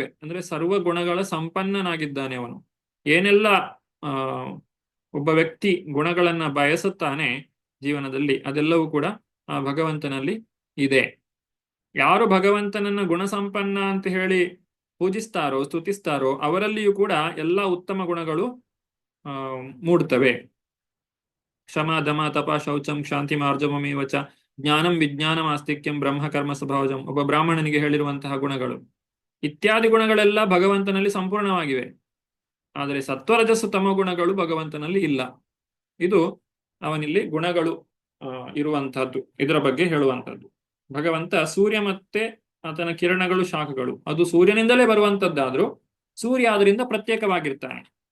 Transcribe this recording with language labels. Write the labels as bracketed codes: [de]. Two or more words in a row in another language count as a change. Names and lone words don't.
[kn] ಅಂದ್ರೆ ಸರ್ವ ಗುಣಗಳ ಸಂಪನ್ನನಾಗಿದ್ದಾನೆ ಅವನು. ಏನೆಲ್ಲ ಒಬ್ಬ ವ್ಯಕ್ತಿ ಗುಣಗಳನ್ನ ಬಯಸುತ್ತಾನೆ ಜೀವನದಲ್ಲಿ, ಅದೆಲ್ಲವೂ ಕೂಡ ಆ ಭಗವಂತನಲ್ಲಿ ಇದೆ. ಯಾರು ಭಗವಂತನನ್ನ ಗುಣಸಂಪನ್ನ ಅಂತ ಹೇಳಿ ಪೂಜಿಸ್ತಾರೋ, ಸ್ತುತಿಸ್ತಾರೋ, ಅವರಲ್ಲಿಯೂ ಕೂಡ ಎಲ್ಲ ಉತ್ತಮ ಗುಣಗಳು ಮೂಡ್ತವೆ. [sa] ಕ್ಷಮ, ದಮ, ತಪ, ಶೌಚಂ, ಶಾಂತಿ, ಮಾರ್ಜವಮೇವಚ ಜ್ಞಾನಂ ವಿಜ್ಞಾನಂ ಆಸ್ತಿಕ್ಯಂ ಬ್ರಹ್ಮ ಕರ್ಮ ಸ್ವಭಾವಜಂ. [kn] ಒಬ್ಬ ಬ್ರಾಹ್ಮಣನಿಗೆ ಹೇಳಿರುವಂತಹ ಗುಣಗಳು ಇತ್ಯಾದಿ ಗುಣಗಳೆಲ್ಲ ಭಗವಂತನಲ್ಲಿ ಸಂಪೂರ್ಣವಾಗಿವೆ. ಆದರೆ ಸತ್ವರಜಸ್ಸು ತಮ ಗುಣಗಳು ಭಗವಂತನಲ್ಲಿ ಇಲ್ಲ. ಇದು ಅವನಲ್ಲಿ ಗುಣಗಳು ಇರುವಂತಹದ್ದು, ಇದರ ಬಗ್ಗೆ ಹೇಳುವಂತಹದ್ದು. ಭಗವಂತ ಸೂರ್ಯ ಮತ್ತೆ ಆತನ ಕಿರಣಗಳು, ಶಾಖಗಳು, ಅದು ಸೂರ್ಯನಿಂದಲೇ ಬರುವಂತದ್ದಾದ್ರೂ ಸೂರ್ಯ ಅದರಿಂದ ಪ್ರತ್ಯೇಕವಾಗಿರ್ತಾನೆ.